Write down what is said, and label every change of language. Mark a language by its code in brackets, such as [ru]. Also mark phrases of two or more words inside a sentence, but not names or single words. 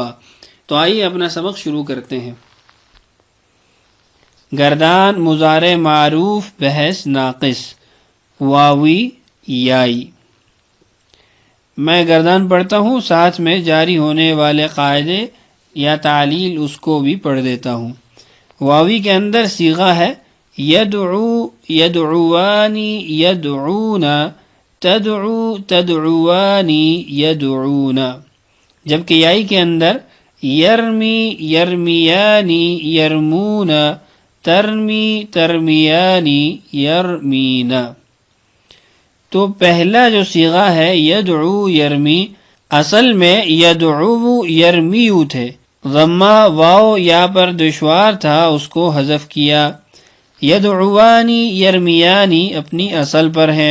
[ur] تو آئیے اپنا سبق شروع کرتے ہیں۔ گردان مضارع معروف بحث ناقص واوی یائی۔ میں گردان پڑھتا ہوں، ساتھ میں جاری ہونے والے قاعدے یا تعلیل اس کو بھی پڑھ دیتا ہوں۔ واوی کے اندر صیغہ ہے [ar] یدعو یدعوانی یدعونا، تدعو تدعوانی یدعونا، [ur] جبکہ یائی کے اندر [ar] یرمی یرمیانی یرمونا، ترمی ترمیانی یرمینا۔ [ur] تو پہلا جو صیغہ ہے [ar] یدعو یرمی، [ur] اصل میں [ar] یدعو یرمیو [ur] تھے، ضمہ واو یا پر دشوار تھا، اس کو حذف کیا۔ [ar] یدعوانی یرمیانی [ur] اپنی اصل پر ہیں۔